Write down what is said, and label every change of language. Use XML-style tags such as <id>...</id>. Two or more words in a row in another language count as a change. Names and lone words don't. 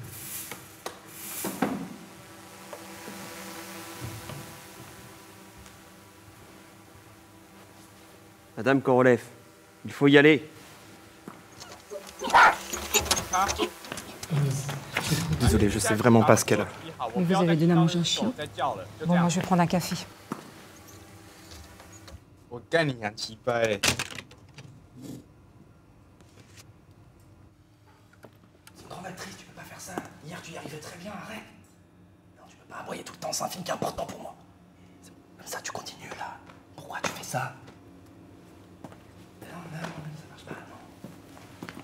<fr>Madame Korolev, il faut y aller. Désolé, je sais vraiment pas ce qu'elle a. Mais vous avez donné à manger un chien. Bon, moi je vais prendre un café.</fr> <nan>我干你娘鸡掰嘞！</nan> <fr>C'est une grande actrice, tu peux pas faire ça. Hier, tu y arrivais très bien, arrête. Non, tu peux pas aboyer tout le temps, c'est un film qui est important pour moi. Comme ça, tu continues, là. Pourquoi tu fais ça? Non, ça marche pas, non.</fr>